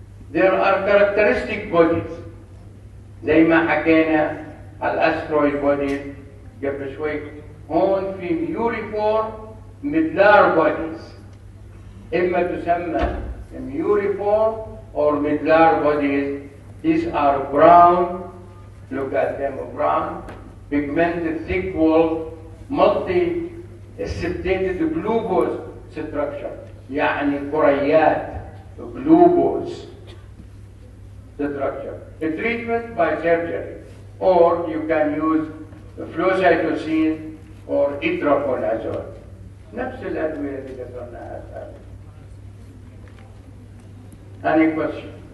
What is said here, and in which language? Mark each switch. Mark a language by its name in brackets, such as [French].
[English] There are characteristic bodies [Arabic] زي ما حكينا الاسترويد bodies قبل شوي. هون في muriform midlar bodies إما تسمى muriform or midlar bodies. [English] These are brown, look at them, brown, pigmented, thick-walled, multi-septated globose structure, [Arabic] يعني كريات [English] globose structure. The treatment by surgery, or you can use flucytosine or itraconazole. [Arabic] نفس الأدوية اللي ذكرناها. [English] Any question?